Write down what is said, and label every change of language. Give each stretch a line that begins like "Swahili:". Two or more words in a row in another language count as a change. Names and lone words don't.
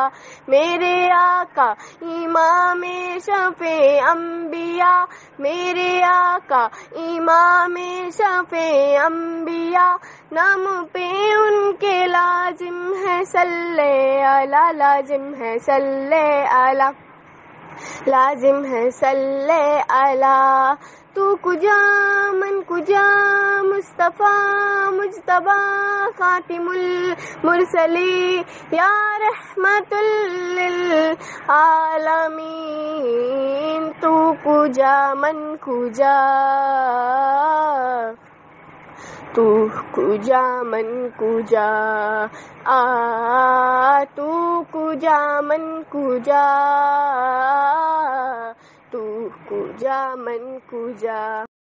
Urdu: میرے آقا امام شفیع انبیاء، میرے آقا امام شفیع انبیاء، نام پہ ان کے لازم ہے
Arabic: صلی علی،
Urdu: لازم ہے
Arabic: صلی علی،
Urdu: لازم ہے
Arabic: صلی علی.
Persian: تو کجا من کجا،
Arabic: مصطفیٰ مجتبیٰ خاتم المرسلین، یا رحمت للعالمین.
Persian: تو کجا من کجا، تو کجا من کجا، تو کجا من کجا، تو کجا من کجا.